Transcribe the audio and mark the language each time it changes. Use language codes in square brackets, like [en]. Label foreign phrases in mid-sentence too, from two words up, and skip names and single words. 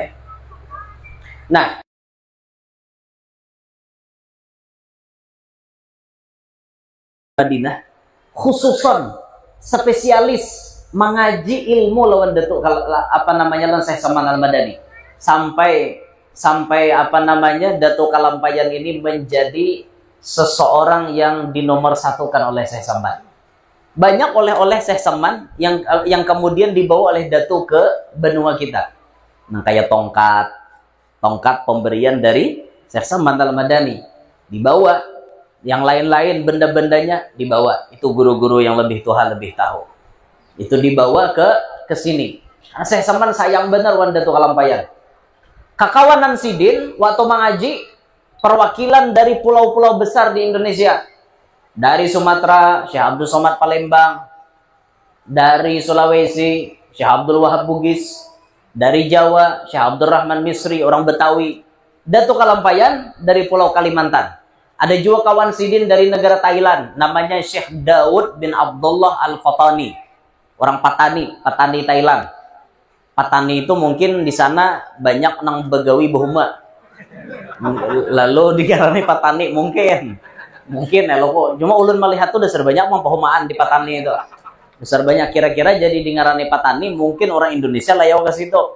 [bjn] Nah, Madinah khususon spesialis mengaji ilmu lawan Datuk apa namanya lawan Syekh Samman Al-Madani sampai apa namanya Datuk Kalampayan ini menjadi seseorang yang dinomorsatukan oleh Syekh Samman. [id] Banyak oleh-oleh Syekh Samman yang kemudian dibawa oleh Datuk ke benua kita. Nah, kayak tongkat pemberian dari Syekh Samman Al-Madani dibawa. Yang lain-lain benda-bendanya dibawa. Itu guru-guru yang lebih tua lebih tahu. [bjn] Itu dibawa ke sini. Nah, Syekh Samman sayang benar wan Datuk Kalampayan. Kakawanan Sidin waktu mengaji perwakilan dari pulau-pulau besar di Indonesia. [id] Dari Sumatera, Syekh Abdul Somad Palembang. Dari Sulawesi, Syekh Abdul Wahab Bugis. Dari Jawa, Syekh Abdul Rahman Misri, orang Betawi. Datuk Kalampayan dari Pulau Kalimantan. Ada juga kawan Sidin dari negara Thailand, namanya Syekh Daud bin Abdullah Al-Fatani. Orang Patani Thailand. [bjn] Patani itu mungkin di sana banyak nang begawi bahuma. Lalu digarani Patani mungkin ya lo. Cuma ulun melihat tuh dasar banyak pahumaan di Patani itu. Besar banyak kira-kira jadi di ngarani Patani mungkin orang Indonesia layau ke situ.